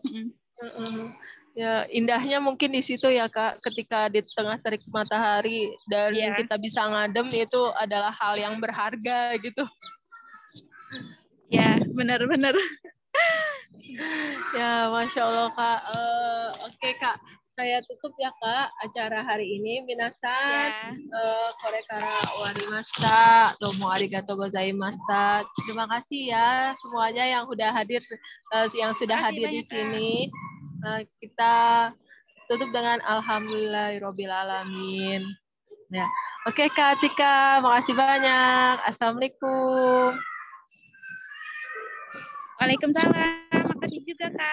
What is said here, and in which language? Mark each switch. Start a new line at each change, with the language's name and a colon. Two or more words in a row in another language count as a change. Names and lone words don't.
Indonesian: Ya, indahnya mungkin di situ ya kak, ketika di tengah terik matahari dan kita bisa ngadem, itu adalah hal yang berharga gitu. Ya, benar-benar. Ya,
Arabic: ما شاء الله
Indonesian: kak. Oke kak, saya tutup ya kak acara hari ini.
Japanese: みなさん、これからわりました、どうもありがとうございました.
Indonesian: Terima kasih ya semuanya yang sudah hadir, di sini. Kita tutup dengan
Arabic: الحمد لله رب العالمين.
Indonesian: Ya. Oke Kak Tika, makasih banyak. Assalamualaikum. Waalaikumsalam. Makasih juga Kak.